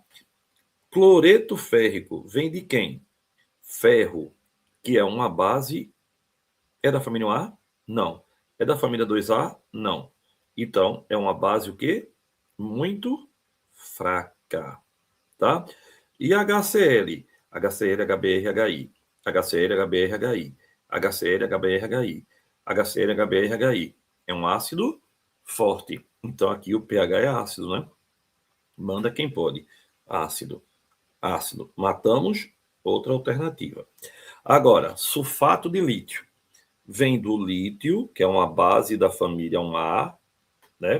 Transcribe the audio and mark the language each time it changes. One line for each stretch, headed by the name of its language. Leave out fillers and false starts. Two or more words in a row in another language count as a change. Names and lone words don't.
Portuguese: Cloreto férrico vem de quem? Ferro, que é uma base, é da família A? Não. É da família 2A? Não. Então, é uma base o quê? Muito fraca, tá? E HCl? HCl, HBr, HI. HCl, HBr, HI. HCl, HBr, HI. HCl, HBr, HI. É um ácido forte. Então, aqui o pH é ácido, né? Manda quem pode. Ácido. Ácido. Matamos, outra alternativa. Agora, sulfato de lítio. Vem do lítio, que é uma base da família 1A, né?